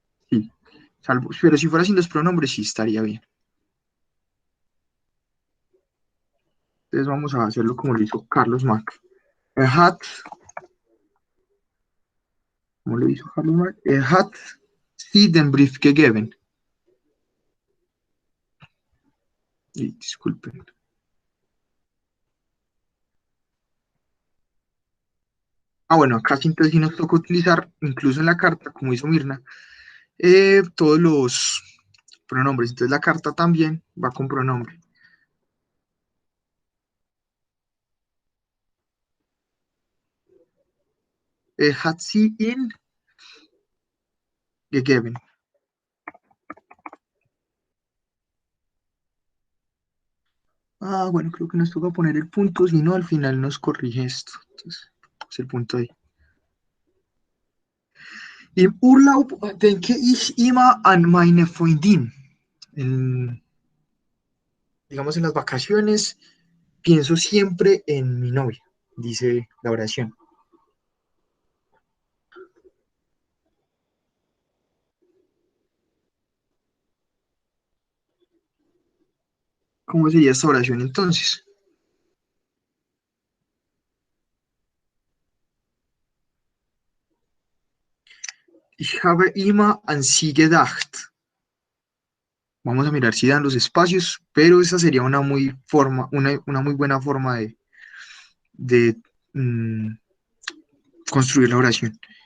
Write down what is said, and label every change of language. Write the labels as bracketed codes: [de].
[es] Sí, salvo, pero si fuera sin los pronombres, sí estaría bien. Entonces vamos a hacerlo como lo hizo Carlos Mack. Hat, ¿cómo lo hizo Carlos Mack? [de] Hat sie den Brief gegeben. [es] Y, disculpen. Ah, bueno, acá sí entonces sí nos toca utilizar, incluso en la carta, como hizo Mirna, todos los pronombres. Entonces la carta también va con pronombre. [de] Hat sie ihn gegeben. [es] Ah, bueno, creo que nos toca poner el punto, si no, al final nos corrige esto. Entonces, es el punto ahí. [de] Im Urlaub denke ich immer an meine Freundin. [es] En, digamos, en las vacaciones, pienso siempre en mi novia, dice la oración. ¿Cómo sería esta oración entonces? [de] Ich habe immer an sie gedacht. [es] Vamos a mirar si dan los espacios, pero esa sería una muy buena forma de mm, construir la oración.